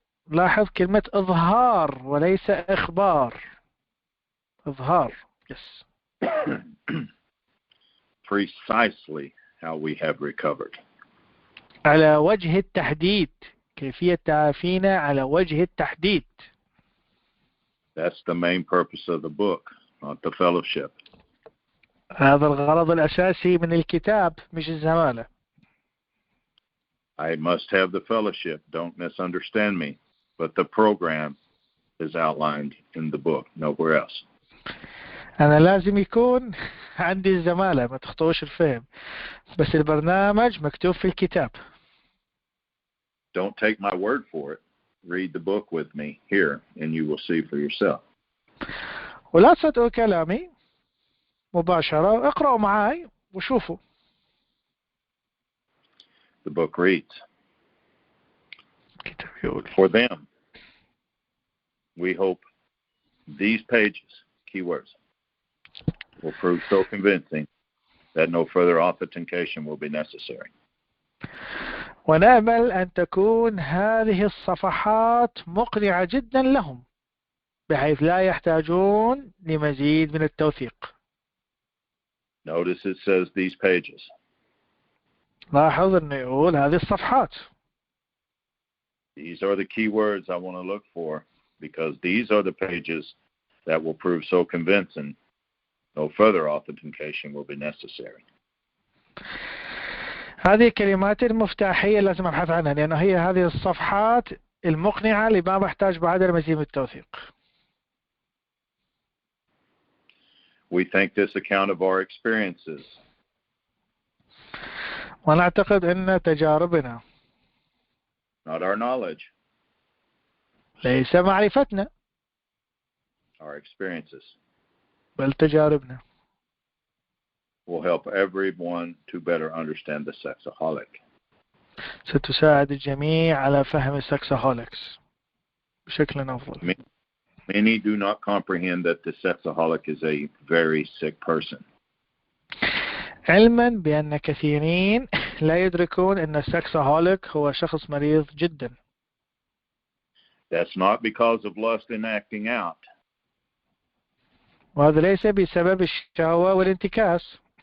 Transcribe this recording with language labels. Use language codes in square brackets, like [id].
[ar] لاحظ كلمة إظهار وليس إخبار. إظهار. [en] Yes. Precisely how we have recovered. [ar] على وجه التحديد، كيفية تعافينا على وجه التحديد. [en] That's the main purpose of the book, not the fellowship. [ar] هذا الغرض الأساسي من الكتاب، مش الزمالة. [en] I must have the fellowship, don't misunderstand me, but the program is outlined in the book, nowhere else. [ar] أنا لازم يكون عندي الزمالة، ما تخطوش الفهم، بس البرنامج مكتوب في الكتاب. [en] Don't take my word for it. Read the book with me here, and you will see for yourself. [ar] ولا تصدقوا كلامي مباشرة، اقرأوا معاي وشوفوا. [en] The book reads, [ar] الكتاب يقول: [en] for them, we hope these pages, keywords, will prove so convincing that no further authentication will be necessary. [ar] ونأمل أن تكون هذه الصفحات مقنعة جدا لهم، بحيث لا يحتاجون لمزيد من التوثيق. [en] Notice it says these pages. [ar] لاحظ أنه يقول هذه الصفحات. [en] These are the keywords I want to look for, because these are the pages that will prove so convincing no further authentication will be necessary. [ar] هذه الكلمات المفتاحية لازم أبحث عنها، لأن هي هذه الصفحات المقنعة اللي ما بحتاج بعدها لمزيد من التوثيق. [en] We think this account of our experiences [ar] ونعتقد أن تجاربنا، [en] not our knowledge, [ar] ليس معرفتنا، [en] our experiences, [ar] بل تجاربنا، [en] will help everyone to better understand the sexaholic. [ar] ستساعد الجميع على فهم السكسaholics بشكل أفضل. [en] Many do not comprehend that the sexaholic is a very sick person. [ar] علما بأن كثيرين لا يدركون أن السكسaholic هو شخص مريض جدا. [en] That's not because of lust and acting out. [ar] وهذا ليس بسبب الشهوة والانتكاس.